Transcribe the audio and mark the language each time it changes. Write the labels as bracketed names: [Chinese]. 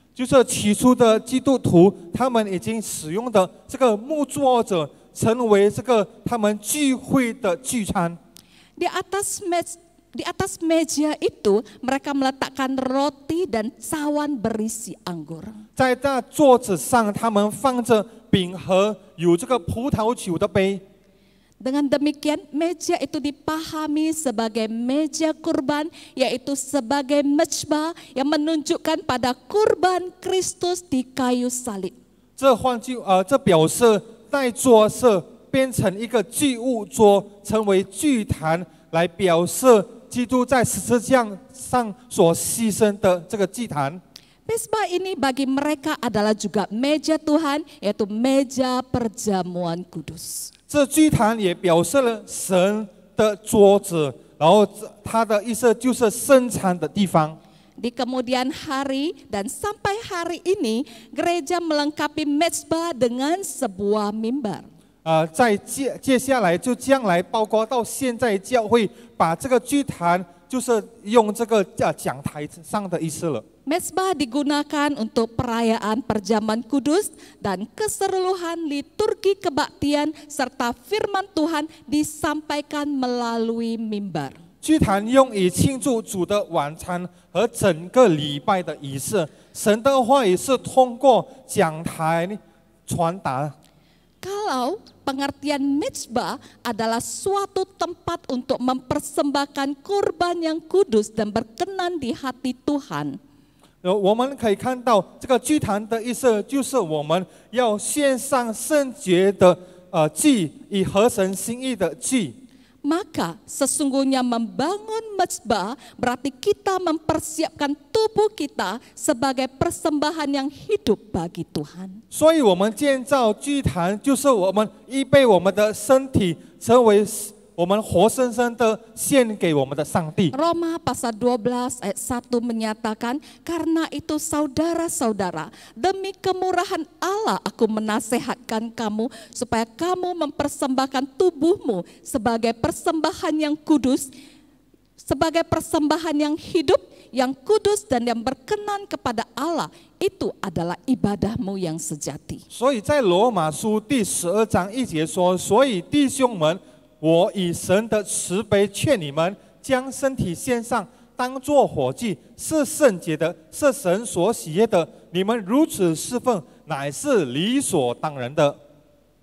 [Chinese] 就是起初的基督徒，他们已经使用的这个木桌子，成为这个他们聚会的聚餐。 [Indonesian] Di atas meja itu mereka meletakkan roti dan cawan berisi anggur. [Chinese] 在那桌子上，他们放着饼和有这个葡萄酒的杯。 [Indonesian] Dengan demikian meja itu dipahami sebagai meja kurban, yaitu sebagai mezbah yang menunjukkan pada kurban Kristus di kayu salib. [Chinese] 这表示那桌是变成一个祭物桌，成为祭坛，来表示基督在十字架上所牺牲的这个祭坛。 [Indonesian] Mezbah ini bagi mereka adalah juga meja Tuhan, yaitu meja perjamuan kudus. [Chinese] 这祭坛也表示了神的桌子，然后它的意思就是生产的地方。 [Indonesian] Di kemudian hari dan sampai hari ini, gereja melengkapi mezbah dengan sebuah mimbar. [Chinese] 在接下来就将来，包括到现在教会把这个祭坛就是用这个讲台上的意思了。 [Indonesian] Mezbah digunakan untuk perayaan perjamuan kudus dan keseluruhan liturgi kebaktian serta firman Tuhan disampaikan melalui mimbar. [Chinese] 祭坛用以庆祝主的晚餐和整个礼拜的仪式，神的话语是通过讲台传达。 [Indonesian] Kalau pengertian mezbah adalah suatu tempat untuk mempersembahkan kurban yang kudus dan berkenan di hati Tuhan. [Chinese] 我们可以看到这个祭坛的意思，就是我们要献上圣洁的祭，以合神心意的祭。 [Indonesian] Maka sesungguhnya membangun mezbah berarti kita mempersiapkan tubuh kita sebagai persembahan yang hidup bagi Tuhan. [Chinese] 所以，我们建造祭坛，就是我们预备我们的身体，成为我们活生生的献给我们的上帝。 [Indonesian] Roma pasal 12 ayat 1 menyatakan, karena itu saudara-saudara, demi kemurahan Allah aku menasehatkan kamu supaya kamu mempersembahkan tubuhmu sebagai persembahan yang kudus, sebagai persembahan yang hidup, yang kudus dan yang berkenan kepada Allah. Itu adalah ibadahmu yang sejati. [Chinese] 所以在罗马书第12章1节说：“所以弟兄们，我以神的慈悲劝你们，将身体献上，当作火祭，是圣洁的，是神所喜悦的。你们如此侍奉，乃是理所当然的。”